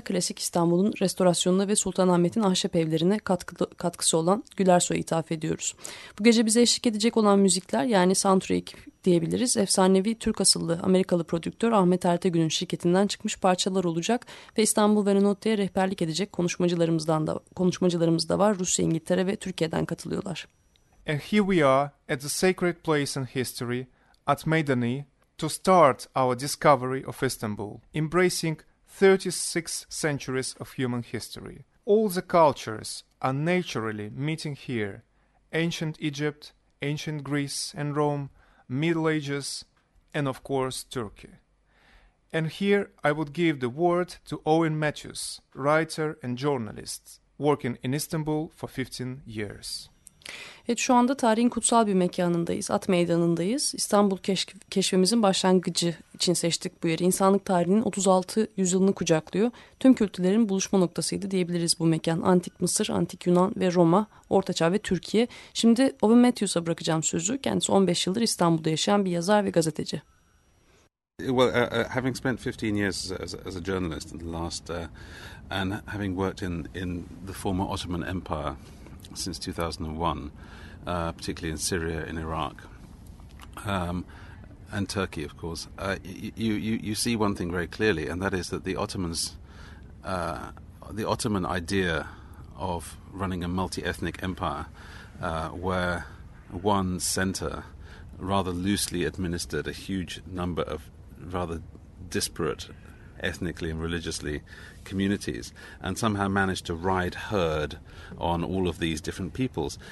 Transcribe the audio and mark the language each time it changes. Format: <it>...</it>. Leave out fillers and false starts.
<tr>Klasik İstanbul'un restorasyonuna ve Sultanahmet'in ahşap evlerine katkısı olan Gülersoy'a ithaf ediyoruz. Bu gece bize eşlik edecek olan müzikler, yani soundtrack diyebiliriz, efsanevi Türk asıllı Amerikalı prodüktör Ahmet Ertegün'ün şirketinden çıkmış parçalar olacak ve İstanbul Velenotte'ye rehberlik edecek konuşmacılarımız da var. Rusya, İngiltere ve Türkiye'den katılıyorlar.</tr> <en>And here we are at the sacred place in history, at Meydani, to start our discovery of Istanbul, embracing 36 centuries of human history. All the cultures are naturally meeting here: ancient Egypt, ancient Greece and Rome, Middle Ages, and of course Turkey. And here I would give the word to Owen Matthews, writer and journalist, working in Istanbul for 15 years.</en> <tr>Evet, şu anda tarihin kutsal bir mekanındayız, At Meydanı'ndayız. İstanbul keşfimizin başlangıcı için seçtik bu yeri. İnsanlık tarihinin 36 yüzyılını kucaklıyor. Tüm kültürlerin buluşma noktasıydı diyebiliriz bu mekan. Antik Mısır, Antik Yunan ve Roma, Orta Çağ ve Türkiye. Şimdi Owen Matthews'a bırakacağım sözü. Kendisi 15 yıldır İstanbul'da yaşayan bir yazar ve gazeteci.</tr> <en>Well, having spent 15 years as a journalist in the last and having worked in the former Ottoman Empire since 2001, particularly in Syria, in Iraq, and Turkey, of course, you see one thing very clearly, and that is that the Ottomans, the Ottoman idea of running a multi-ethnic empire where one center rather loosely administered a huge number of rather disparate ethnically and religiously communities and somehow managed to ride herd on all of these different peoples.</en>